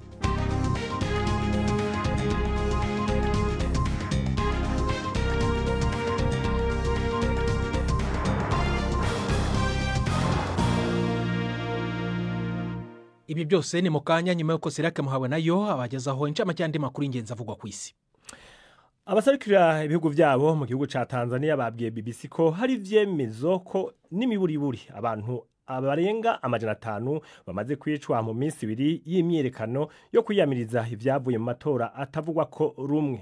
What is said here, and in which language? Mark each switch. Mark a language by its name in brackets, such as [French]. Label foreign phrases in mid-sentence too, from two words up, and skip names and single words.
[Rundi] Ibi byose ni mu kanya nyuma y'uko Sirake Muhawe nayo abagezaho incamake y'andi makuru ingenzi avugwa ku isi. Abasarikira ibihugu byabo mu gihugu ca Tanzania babwiye BBC ko hari vyemezo ko n'imiburiburi abantu abarenga 500 bamaze kwicwa mu minsi 2 y'imyerekano yo kwiyamiriza ivyavuye mu matora atavugwa ko rumwe.